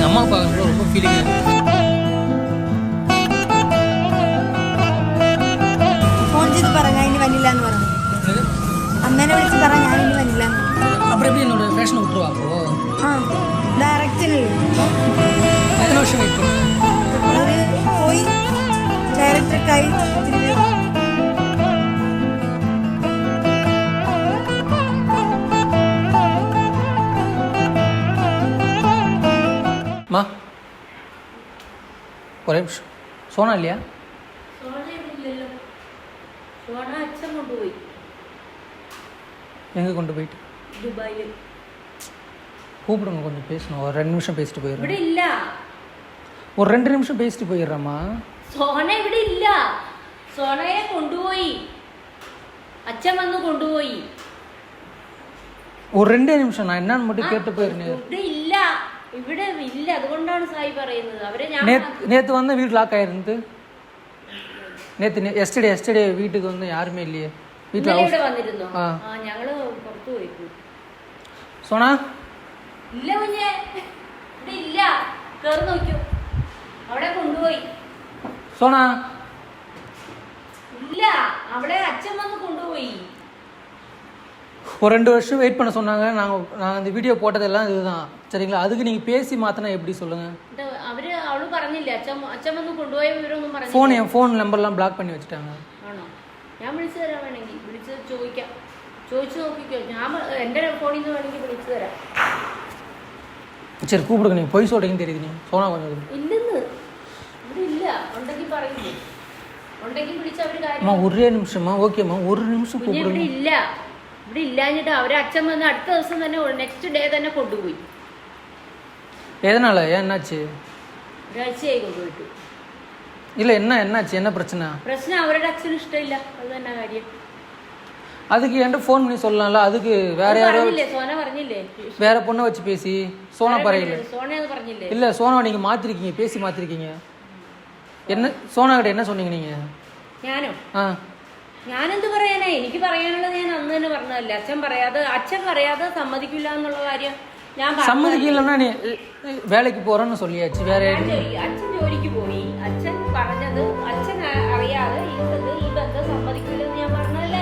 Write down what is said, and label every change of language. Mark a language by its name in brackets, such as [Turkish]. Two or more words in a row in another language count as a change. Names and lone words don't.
[Tamil] அம்மா பார்க்க ரொம்ப ஃபீலிங்காக இருக்குது. [Malayalam] ഫോൺ ചെയ്ത് പറ ഞാൻ ഇനി വന്നില്ല എന്ന് പറഞ്ഞു. അമ്മേനെ വിളിച്ച് പറ ഞാൻ ഇനി വന്നില്ല. [Tamil] அப்புறம் எப்படி என்னோட ஃபேஷனை விட்டுருவா அப்போ? [Malayalam] ഡയറക്റ്റിനല്ലേ [Tamil] எத்தனை வருஷம் வெயிட் பண்ணுவேன்? [Malayalam] ഒരു പോയി ഡയറക്ടർക്കായി [Tamil] அம்மா ஒரே நிமிஷம். சோனா இல்லையா? எங்கே கொண்டு போயிட்டு? துபாயில். கூப்பிடுங்க, கொஞ்சம் பேசணும். ஒரு 2 நிமிஷம் பேசிட்டு போயிடுறேன். [Malayalam] ഇവിടെ ഇല്ല. [Tamil] ஒரு 2 நிமிஷம் பேசிட்டு போயிடுறேம்மா. [Malayalam] സോന ഇവിടെ ഇല്ല. സോനയെ കൊണ്ടുപോയി, അച്ഛൻ വന്ന് കൊണ്ടുപോയി. [Tamil] ஒரு 2 நிமிஷம் நான் என்னன்னு மட்டும் கேட்டு போயிருந்தேன். [Malayalam] ഇവിടെ ഇല്ല, ഇവിടെ ഇല്ല. അതുകൊണ്ടാണ് സായി പറയുന്നത്. അവരെ ഞാൻ [Tamil] நேற்று வந்து வீடு லாக் ஆயிருந்து. நேற்று எஸ்டே வீட்டுக்கு வந்து யாருமே இல்லையே வீட்டில். [Malayalam] ഇവിടെ വന്നിരുന്നോ? ഞങ്ങള് പുറത്തു പോയി. സോണ ഇല്ല കുഞ്ഞെ, ഇവിടെ ഇല്ല. കേറി നോക്കൂ, അവിടെ കൊണ്ടുപോയി. സോണ ഇല്ല, അവിടെ അച്ഛൻ വന്ന് കൊണ്ടുപോയി. [Tamil] ஒரு 2 வருஷம் வெயிட் பண்ண சொன்னாங்க. நாங்கள் இந்த வீடியோ போட்டதெல்லாம் இதுதான் சரிங்களா. அதுக்கு நீங்கள் பேசி மாற்றினா எப்படி சொல்லுங்கள்? [Malayalam] അവള് പറഞ്ഞില്ലേ അച്ഛൻ വന്ന് കൊണ്ടുപോയ വിവരമൊന്നും പറഞ്ഞു. [Tamil] என் ஃபோன் நம்பர்லாம் பிளாக் பண்ணி வச்சுட்டாங்க. [Malayalam] ആണോ? ഞാൻ വിളിച്ചു തരാം, വേണമെങ്കിൽ വിളിച്ച് ചോദിക്കാം. ചോദിച്ചു നോക്കിക്കോ. ഞാൻ എൻ്റെ ഫോണിൽ നിന്ന് വേണമെങ്കിൽ വിളിച്ചു തരാം. [Tamil] சரி கூப்பிடுங்க. நீங்கள் பொய் சொல்கிறீங்கன்னு தெரியுது. நீங்கள் சோனா கொஞ்சம் [Malayalam] ഇല്ലെന്ന് ഇവിടെ ഇല്ല. ഉണ്ടെങ്കിൽ പറയില്ലേ, ഉണ്ടെങ്കിൽ വിളിച്ച് അവർ കാര്യം. [Tamil] அம்மா ஒரே நிமிஷமா? ஓகேம்மா, ஒரு நிமிஷம் கூப்பிடுங்க. [Malayalam] ഇവിടെ ഇല്ല, ഇവിടെ ഇല്ലാഞ്ഞിട്ട് അവരെ അച്ഛൻ വന്ന് അടുത്ത ദിവസം തന്നെ [English] next day [Malayalam] തന്നെ കൊണ്ടുപോയി. [Tamil] எதனால? ஏன் என்னாச்சு? [Malayalam] ഒരാഴ്ചയായി കൊണ്ടുപോയിട്ട്. [Tamil] இல்லை என்னாச்சு? என்ன பிரச்சனை? [Malayalam] പ്രശ്നം അവരുടെ അച്ഛന് ഇഷ്ടമില്ല, അത് തന്നെ കാര്യം. [Tamil] அதுக்கு என்கிட்ட ஃபோன் பண்ணி சொல்லலாம்ல. அதுக்கு வேற யாரோ [Malayalam] സോന പറഞ്ഞില്ലേ, [Tamil] வேற பொண்ணை வச்சு பேசி சோனா பறையில. [Malayalam] സോന അത് പറഞ്ഞില്ലേ? [Tamil] இல்லை சோனா நீங்கள் மாற்றிருக்கீங்க, பேசி மாற்றிருக்கீங்க. என்ன சோனா கிட்ட என்ன சொன்னீங்க நீங்கள்? [Malayalam] ഞാനോ? ഞാനെന്ത് പറയാനാ? എനിക്ക് പറയാനുള്ളത് ഞാൻ അന്ന് തന്നെ പറഞ്ഞതല്ലേ. അച്ഛൻ പറയാതെ സമ്മതിക്കില്ല എന്നുള്ള കാര്യം ഞാൻ [Tamil] சம்மதிக்கில்லென்னா நீ வேலைக்கு പോறேன்னு சொல்லியாச்சு. [Malayalam] വേറെ അച്ഛൻ ജോലിക്ക് പോയി. അച്ഛൻ പറഞ്ഞത് അച്ഛൻ അറിയാതെ ഈ ബന്ധം സമ്മതിക്കില്ലെന്ന് ഞാൻ പറഞ്ഞതല്ലേ.